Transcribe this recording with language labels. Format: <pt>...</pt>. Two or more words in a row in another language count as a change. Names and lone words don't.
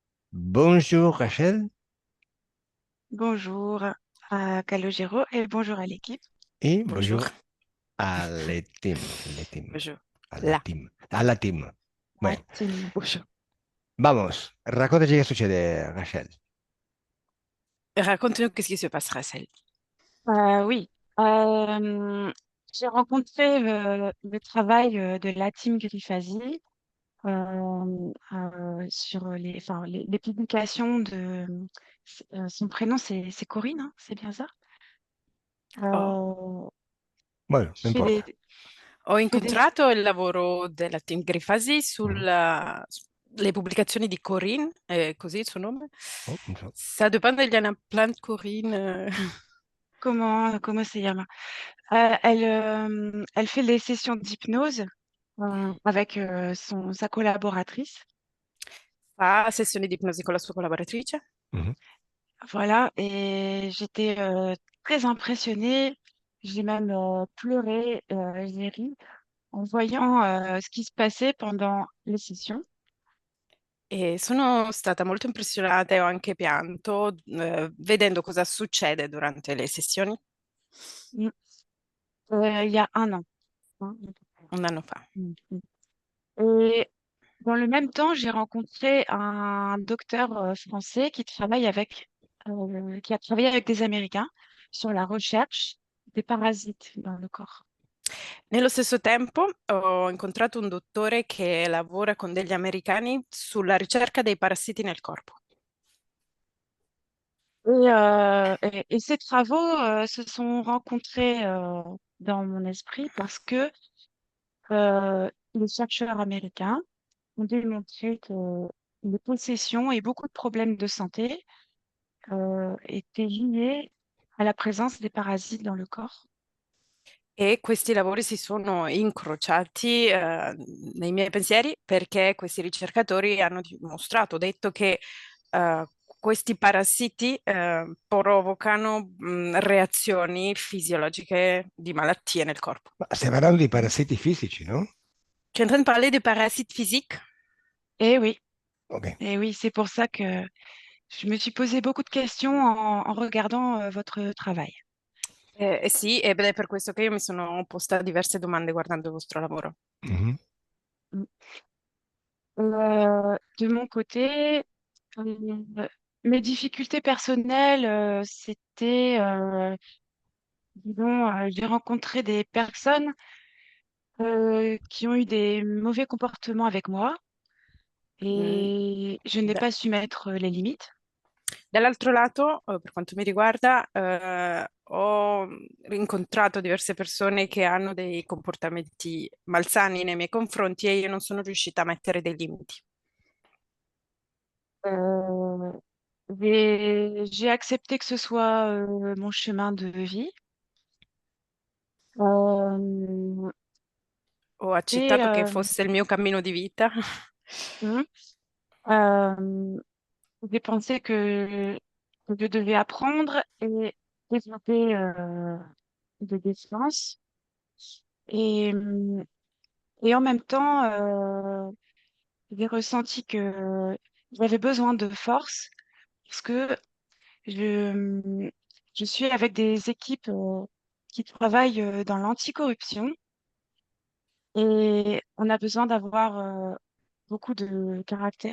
<fr>Bonjour Rachel Bonjour à Calogero et bonjour à l'équipe. et Bonjour. bonjour à les team, Bonjour. la La, team, a la team. la Bueno, team. Bonjour.</fr> <it>vamos, raccontaci che succede, Rachel.</it> <fr>Raconte-nous qu'est-ce qui se passe, Rachel. Oui. Euh, j'ai rencontré le travail de la team Grifasi sur les publications de... son prénom, c'est Corinne, hein, c'est bien ça? Oh, Euh,</fr> <es>bueno, no</es> <fr>je fais</fr> <es>importa.</es> <fr>je</fr> <it>Ho</it> <fr>fais des...</fr> <it>incontrato il lavoro della team Grifasi Mhm. sulle pubblicazioni di Corinne, è così il suo nome? Oh, non so.</it> <fr>Ça dépend il y en a plein de Corinne. Comment c'est Yama? Elle fait les sessions d'hypnose avec sa collaboratrice.</fr> <it>Fa sessioni di ipnosi con la sua collaboratrice. Mhm.</it> <fr>Voilà, et j'étais très impressionnée. J'ai même pleuré, j'ai ri en voyant ce qui se passait pendant les sessions.</fr> <it>E sono stata molto impressionata e ho anche pianto vedendo cosa succede durante le sessioni</it> <fr>Mm. Il y a un an, hein.</fr> <it>un anno fa. Mm, mm.</it> <fr>Et dans le même temps, j'ai rencontré un docteur français qui a travaillé avec des Américains sur la recherche des parasites dans le corps.</fr> <it>Nello stesso tempo ho incontrato un dottore che lavora con degli americani sulla ricerca dei parassiti nel corpo.</it> <fr>Et ces travaux se sont rencontrés dans mon esprit parce que les chercheurs américains ont démontré que les possessions et beaucoup de problèmes de santé étaient liés à la présence des parasites dans le corps.</fr> <it>E questi lavori si sono incrociati nei miei pensieri perché questi ricercatori hanno dimostrato, detto che eh, questi parassiti provocano reazioni fisiologiche di malattie nel corpo. Ma stai parlando di parassiti fisici, no?</it> <fr>Tu es en train de parler de parasites physiques? Et oui, Ok. et oui, c'est pour ça que je me suis posé beaucoup de questions en regardant votre travail.</fr> <it>Sì, ed è per questo che io mi sono posta diverse domande guardando il vostro lavoro. Mhm. Mm.</it> <fr>De mon côté, euh, mes difficultés personnelles, c'était, disons, j'ai rencontré des personnes qui ont eu des mauvais comportements avec moi Mm, et je n'ai</fr> <it>da-</it> <fr>pas su mettre les limites.</fr> <it>Dall'altro lato, per quanto mi riguarda, ho incontrato diverse persone che hanno dei comportamenti malsani nei miei confronti e io non sono riuscita a mettere dei limiti.</it> <fr>Euh, j'ai accepté que ce soit mon chemin de vie. Euh,</fr> <it>Ho</it> <fr>et</fr> <it>accettato che fosse il mio cammino di vita.</it> <fr>mm, euh, j'ai pensé que je devais apprendre et développer de défense. Et, et en même temps, j'ai ressenti que j'avais besoin de force parce que je, je suis avec des équipes qui travaillent dans l'anticorruption et on a besoin d'avoir beaucoup de caractère.</fr>